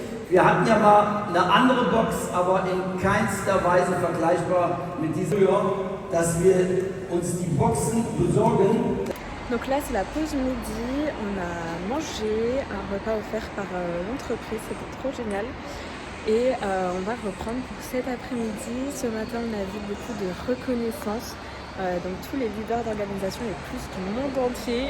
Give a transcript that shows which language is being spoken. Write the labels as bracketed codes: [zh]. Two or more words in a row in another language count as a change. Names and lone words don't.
[de] Wir hatten ja mal eine andere Box, aber in keinster Weise vergleichbar mit dieser, dass wir uns die Boxen besorgen. [fr] Donc là c'est la pause midi, on a mangé un repas offert par l'entreprise, c'était trop génial. Et on va reprendre pour cet après-midi. Ce matin on a vu beaucoup de reconnaissance, donc tous les leaders d'organisation et plus du monde entier.